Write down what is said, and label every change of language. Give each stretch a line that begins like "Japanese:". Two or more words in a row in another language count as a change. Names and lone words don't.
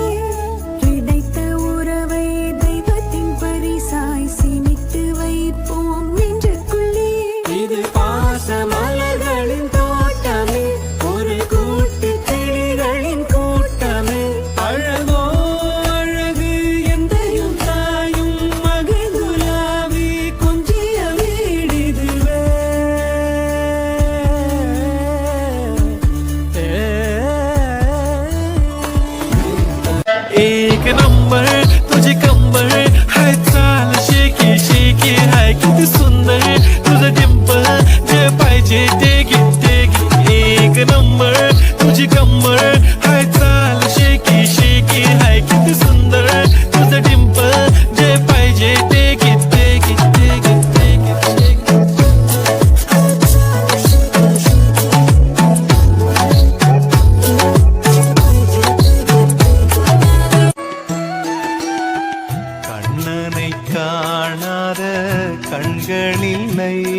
Tamil: கிடைத்த உறவை தெய்வத்தின் பரிசாய் சிமித்து வைப்போம் நெஞ்சுக்குள்ளே இது பாச மலர்களின் தோட்டமே ஒரு கூட்டு கிளிகளின் கூட்டமே அழகோ அழகு எந்தையும் தாயும் மகிழ்ந்துலாவி கொஞ்சிய வீடிதுவே
Marathi: एक नंबर तुझे कंबर हाय चाल शेकी शेकी हाय किती सुंदर तुझं डिंपल जे पाहिजे ते घे एक नंबर तुझी कंबर हाय चाल शेकी शेकी हाय किती सुंदर तुझं डिंपल जे पाहिजे ते घे
Tamil: கண்ணனை காணாத கண்களில்லை